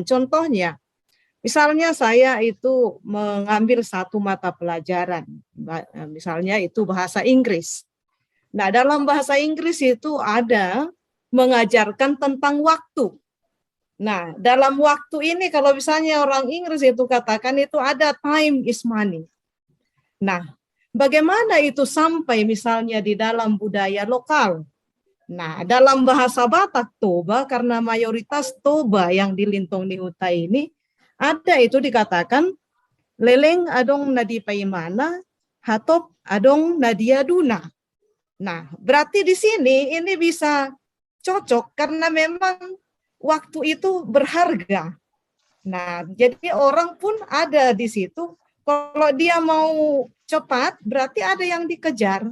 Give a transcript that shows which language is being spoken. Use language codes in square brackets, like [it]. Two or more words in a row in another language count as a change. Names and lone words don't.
[id] Contohnya, misalnya saya itu mengambil satu mata pelajaran, misalnya itu bahasa Inggris. Nah, dalam bahasa Inggris itu ada mengajarkan tentang waktu. Nah, dalam waktu ini kalau misalnya orang Inggris itu katakan itu ada [en] time is money. [id] Nah, bagaimana itu sampai misalnya di dalam budaya lokal? Nah, dalam bahasa Batak Toba, karena mayoritas Toba yang di Lintong di Huta ini, ada itu dikatakan, [bbc] leleng adong nadi paimana, hatop adong nadia duna. [id] Nah, berarti di sini ini bisa cocok karena memang waktu itu berharga. Nah, jadi orang pun ada di situ. Kalau dia mau cepat, berarti ada yang dikejar.